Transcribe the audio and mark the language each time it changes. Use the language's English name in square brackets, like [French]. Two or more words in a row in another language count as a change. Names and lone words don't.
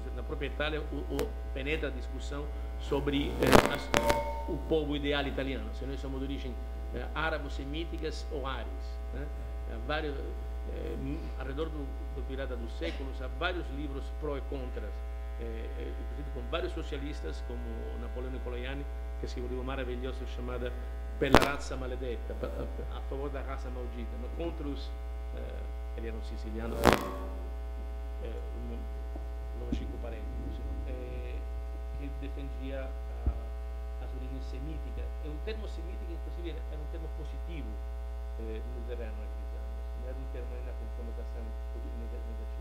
[Portuguese] Na própria Itália, penetra a discussão sobre o povo ideal italiano, se nós somos de origem árabo-semíticas ou ários, né? Ao redor do virada dos séculos, há vários livros pró e contras, inclusive com vários socialistas, como Napoleão Nicolaini, que escreveu um livro maravilhoso chamado Per la razza maledetta, a favor da raça maldita, mas contra os, ele era um siciliano, lógico parente, que defendia as origens semíticas. É um termo semítico, inclusive, era um termo positivo no terreno naqueles anos, não era um termo ainda com conotação negativa.